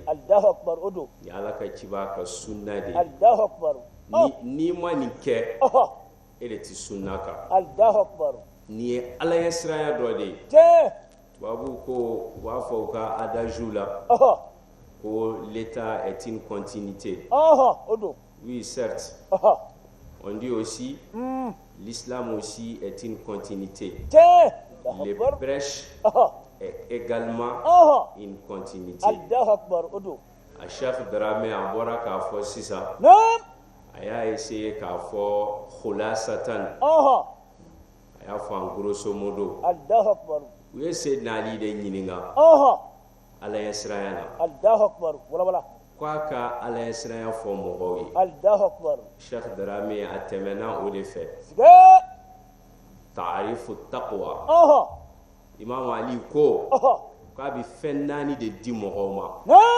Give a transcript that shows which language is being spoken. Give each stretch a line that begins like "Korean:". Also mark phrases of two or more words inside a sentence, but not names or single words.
Arabic: Allahu Akbar odo.
Bambara: ni ala ka ciba ka sunna de ye
Arabic: Allahu Akbar.
Bambara: ni ma nin kɛ e de ti sunna kan
Arabic: Allahu Akbar.
Bambara: nin ye ala ye siranya dɔ de ye
French: Je.
Bambara: tubabu ko u b'a fɔ u ka adage la ko
French: l'état est une continuité.
Bambara: Odo.
French: Oui, certes. On dit aussi l'islam aussi est une continuité. Les brèches est également une continuité.
Bambara: A Cheikh Dramé a bɔra k'a fɔ sisan a y'a essayé k'a fɔ khulasatan a y'a fɔ
French: en grosso modo
Bambara: u ye Seydina Ali de ɲininka ala ye siranya na k'a ka ala ye siranya fɔ mɔgɔw ye Cheikh Dramé a tɛmɛna o de fɛ
Arabic: ta'arifu taqwa
Bambara: Imam Ali ko k'a bɛ fɛn 4 de di mɔgɔw ma